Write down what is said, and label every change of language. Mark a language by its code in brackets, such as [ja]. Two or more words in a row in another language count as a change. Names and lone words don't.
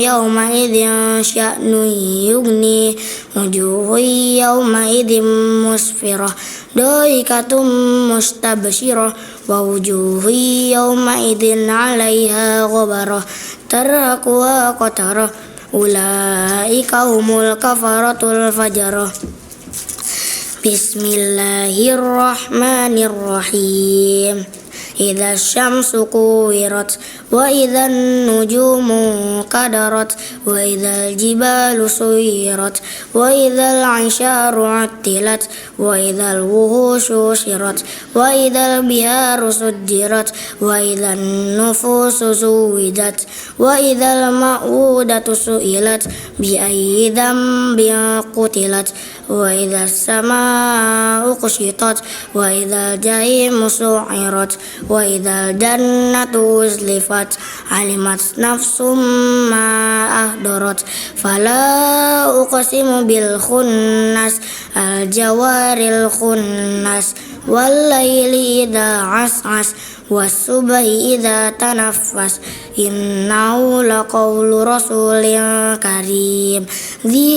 [ar] يومئذ شأن يغنيه وجوه يومئذ مسفرة ضاحكة مستبشرة ووجوه يومئذ عليها غبرة ترهقها قترة أولئك هم الكفرة الفجرة بسم الله الرحمن الرحيم. إذا الشمس كورت وإذا النجوم انكدرت وإذا الجبال سيرت وإذا العشار عطلت وإذا الوحوش حشرت وإذا البحار سجرت وإذا النفوس زوجت وإذا الموءودة سئلت بأي ذنب قتلت وإذا السماء كشطت وإذا الجحيم سعرت وإذا الجنة أزلفت علمت نفس ما أحضرت فلا أقسم بال خنس الجوار الخنس والليل إذا عسعس والصبح إذا تنفس إنه لقول رسول كريم ذي